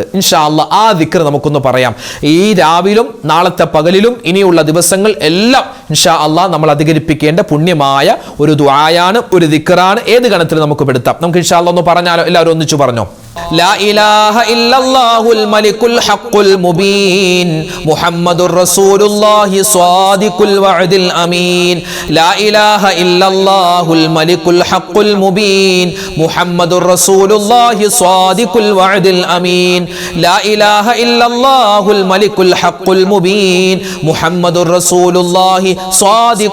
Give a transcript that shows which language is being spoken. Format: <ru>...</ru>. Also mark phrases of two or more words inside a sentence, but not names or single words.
<ar>إن شاء الله</ar> <ml>ആ ദിക്ർ നമുക്കൊന്ന് പറയാം. ഈ രാവിലും നാളത്തെ പകലിലും ഇനിയുള്ള ദിവസങ്ങൾ എല്ലാം</ml> <ar>إن شاء الله</ar> <ml>നമ്മൾ അധികരിപ്പിക്കേണ്ട പുണ്യമായ ഒരു ദുആയാണ്, ഒരു ദിക്റാണ്. ഏത് ഗണത്തിൽ നമുക്ക് പെടുത്താം? നമുക്ക്</ml> <ar>إن شاء الله</ar> <ml>ഒന്ന് പറഞ്ഞാലോ? എല്ലാവരും ഒന്നിച്ചു പറഞ്ഞോ.</ml> <ar>لا إله إلا الله الملك الحق المبين محمد رسول الله صادق الوعد الأمين لا إله إلا الله الملك الحق المبين محمد رسول الله صادق الوعد الأمين لا إله إلا الله الملك الحق المبين محمد رسول الله صادق</ar>